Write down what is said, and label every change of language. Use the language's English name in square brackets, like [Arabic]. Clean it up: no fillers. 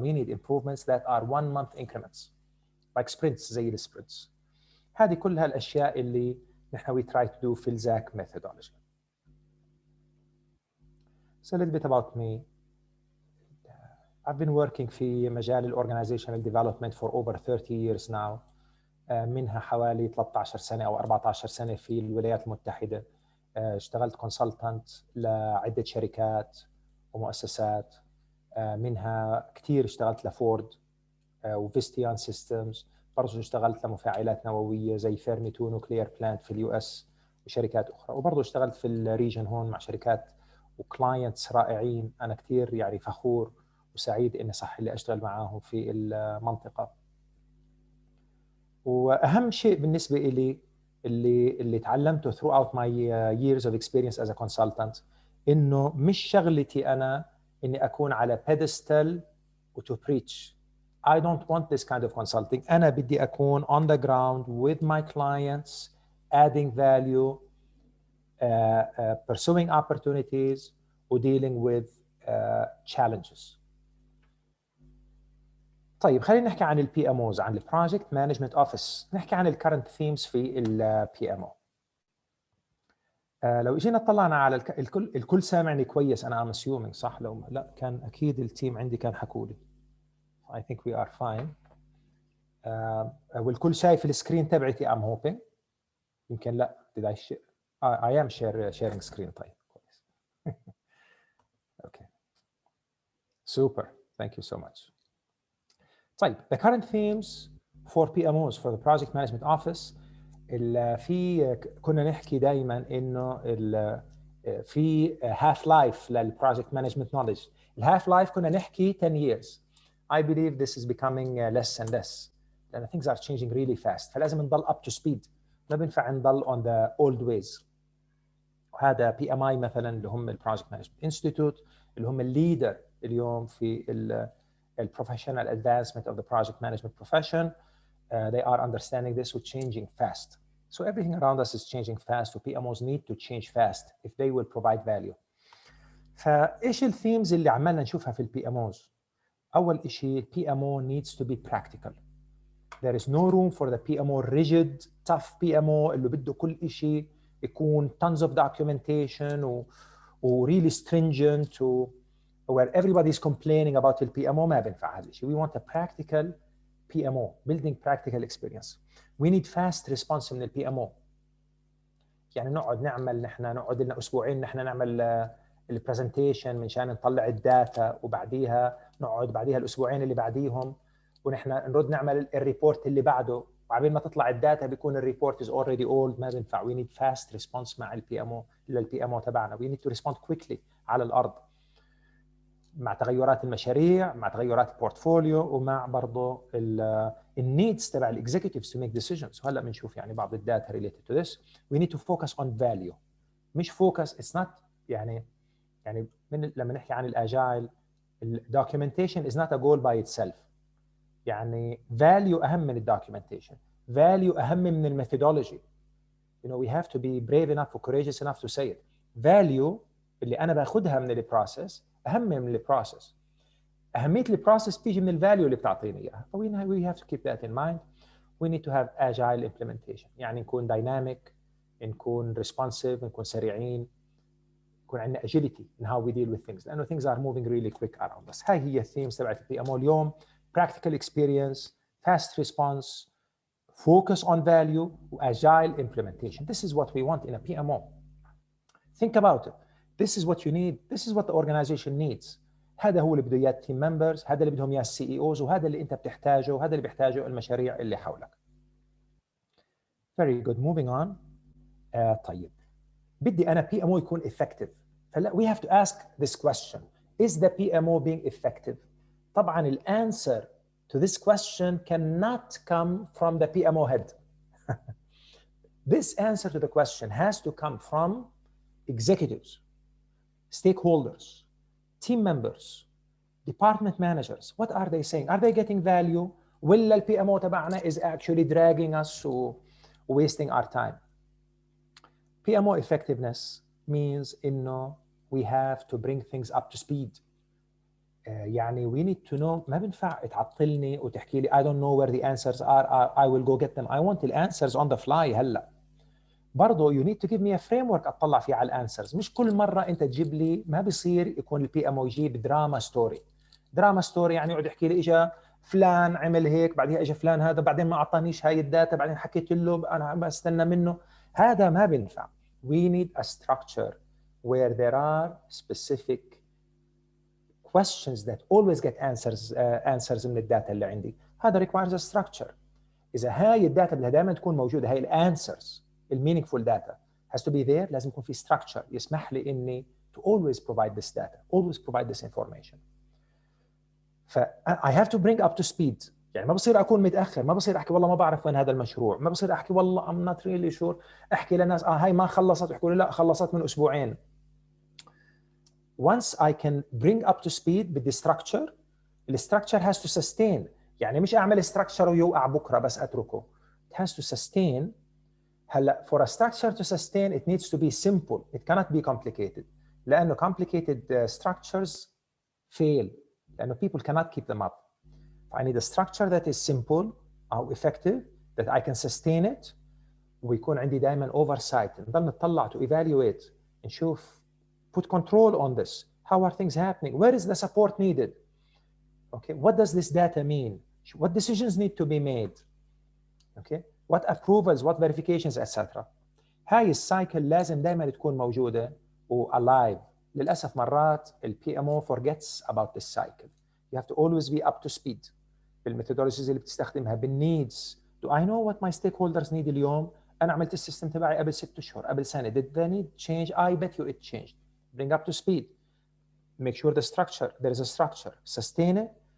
[English] We need improvements that are 1 month increments, like sprints [Arabic] زي الsprints. هذه كلها الأشياء اللي نحن [English] we try to do [Arabic] في XAC methodology. [English] So a little bit about me. I've been working [Arabic] في مجال [English] organizational development for over 30 years now. [Arabic] منها حوالي 13 سنة أو 14 سنة في الولايات المتحدة. اشتغلت كونسلتنت لعدة شركات ومؤسسات. منها كثير اشتغلت لفورد وفيستيان سيستمز. برضو اشتغلت لمفاعلات نووية زي فيرمي 2 نوكليير بلانت في اليو اس وشركات أخرى. وبرضو اشتغلت في الريجن هون مع شركات وكلاينتس رائعين. أنا كثير يعني فخور وسعيد إني صح اللي أشتغل معاهم في المنطقة. وأهم شيء بالنسبة إلي اللي تعلمته [English] throughout my years of experience as a consultant [Arabic] إنه مش شغلتي أنا إني أكون على [English] pedestal to preach. I don't want this kind of consulting. [Arabic] أنا بدي أكون [English] on the ground with my clients, adding value, pursuing opportunities و dealing with challenges. [Arabic] طيب خلينا نحكي عن البي ام اوز، عن البروجكت مانجمنت اوفيس، نحكي عن الكرنت ثيمز في البي ام او. لو اجينا طلعنا على الكل سامعني كويس انا ام اسيومينج صح؟ لو لا كان اكيد التيم عندي كان حكوا لي. [English] I think we are fine. [Arabic] والكل شايف السكرين تبعتي [English] I'm hoping. [Arabic] يمكن لا [English] did I share? I am sharing screen. [Arabic] طيب كويس. [English] Okay. Super. Thank you so much. طيب the current themes for PMOs for the Project Management Office. [Arabic] في كنا نحكي دائما انه في half life للproject management knowledge. الهاف لايف كنا نحكي 10 years. [English] I believe this is becoming less and less. لأن things are changing really fast. [Arabic] فلازم نضل [English] up to speed. [Arabic] ما بينفع نضل [English] on the old ways. [Arabic] وهذا PMI مثلا اللي هم البروجكت مانجمنت انستيتيوت اللي هم الليدر اليوم في البروفيشنال [English] advancement of the project management profession. They are understanding this with changing fast. So everything around us is changing fast. So PMOs need to change fast if they will provide value. [Arabic] فإيش الثيمز اللي عمالنا نشوفها في البي ام اوز؟ أول شيء البي ام او [English] needs to be practical. There is no room for the PMO rigid, tough PMO [Arabic] اللي بده كل شيء يكون [English] tons of documentation و really stringent where everybody is complaining about the PMO. [Arabic] ما بينفع هذا الشيء. [English] We want a practical PMO, building practical experience. We need fast response [Arabic] من البي ام او. يعني نقعد نقعد لنا اسبوعين نحن نعمل البرزنتيشن منشان نطلع الداتا وبعديها نقعد بعديها الاسبوعين اللي بعديهم ونحن نرد نعمل الريبورت اللي بعده وعبين ما تطلع الداتا بيكون الريبورت [English] is already old. [Arabic] ما بينفع. [English] We need fast response [Arabic] مع البي ام او للبي ام او تبعنا. [English] We need to respond quickly [Arabic] على الارض مع تغيرات المشاريع، مع تغيرات البورتفوليو، ومع برضه النيدز تبع الاكزيكتيفز [English] To make decisions. [Arabic] وهلا بنشوف يعني بعض الداتا [English] Related to this. We need to focus on value, مش focus it's not [Arabic] يعني لما نحكي عن الاجايل [English] الدوكيومنتيشن is not a goal by itself. [Arabic] يعني فاليو اهم من الدوكيومنتيشن، فاليو اهم من الميثودولوجي. [English] You know we have to be brave enough or courageous enough to say it. [Arabic] Value اللي انا باخذها من البروسيس اهم من البروسيس. اهميه البروسيس بتيجي من الفاليو اللي بتعطيني اياها. [English] We have to keep that in mind. We need to have agile implementation. [Arabic] يعني نكون dynamic، نكون responsive، نكون سريعين، يكون عندنا [English] agility in how we deal with things. [Arabic] لانه [English] things are moving really quick around us. [Arabic] هاي هي الثيمز تبعت البي ام او اليوم. [English] Practical experience, fast response, focus on value, agile implementation. This is what we want in a PMO. Think about it. This is what you need. This is what the organization needs. [Arabic] هذا هو اللي بده اياه التيم ممبرز، هذا اللي بدهم اياه السي اي اوز، وهذا اللي انت بتحتاجه، وهذا اللي بيحتاجه المشاريع اللي حولك. [English] Very good. Moving on. [Arabic] طيب بدي انا PMO يكون effective. [English] فلا we have to ask this question. Is the PMO being effective? طبعا الانسر to this question cannot come from the PMO head. This answer to the question has to come from executives, stakeholders, team members, department managers. What are they saying? Are they getting value? [Arabic] ولا ال PMO تبعنا [English] is actually dragging us or wasting our time? PMO effectiveness means إنه we have to bring things up to speed. يعني we need to know. [Arabic] ما بنفع تعطلني وتحكي لي [English] I don't know where the answers are. I will go get them. I want the answers on the fly هلا. برضه you need to give me a framework [Arabic] اطلع فيه على الانسرز. مش كل مره انت تجيب لي، ما بيصير يكون البي ام او يجيب دراما ستوري. دراما ستوري يعني يقعد يحكي لي اجى فلان عمل هيك، بعدها اجى فلان هذا، بعدين ما اعطانيش هاي الداتا، بعدين حكيت له انا بستنى منه. هذا ما بينفع. [English] We need a structure where there are specific questions that always get answers [Arabic] من الداتا اللي عندي. [English] هذا requires a structure. [Arabic] اذا هاي الداتا بدها دائما تكون موجوده، هاي الانسرز المينينجفول داتا [English] has to be there. [Arabic] لازم يكون في structure يسمح لي اني [English] to always provide this data, always provide this information. I have to bring up to speed. [Arabic] يعني ما بصير اكون متاخر، ما بصير احكي والله ما بعرف وين هذا المشروع، ما بصير احكي والله [English] I'm not really sure. [Arabic] احكي للناس هاي ما خلصت، يحكوا لي لا خلصت من اسبوعين. [English] Once I can bring up to speed بالدي structure, the structure has to sustain. [Arabic] يعني مش اعمل structure ويوقع بكره بس اتركه. [English] It has to sustain, هلا for a structure to sustain it needs to be simple. It cannot be complicated. لأنه complicated structures fail. لأنه people cannot keep them up. I need a structure that is simple أو effective that I can sustain it. [Arabic] ويكون عندي دائما oversight. نضل نطلع [English] to evaluate. نشوف put control on this. How are things happening? Where is the support needed? Okay, what does this data mean? What decisions need to be made? Okay, what approvals, what verifications, etc. [Arabic] هاي السايكل لازم دائما تكون موجودة و alive. للأسف مرات ال [English] PMO forgets about this cycle. You have to always be up to speed [Arabic] بالميثودولوجيز اللي بتستخدمها [English] بالneeds. Do I know what my stakeholders need [Arabic] اليوم؟ أنا عملت السيستم تبعي قبل 6 أشهر، قبل سنة. [English] Did the need change? I bet you it changed. Bring up to speed. Make sure the structure, there is a structure. Sustain it.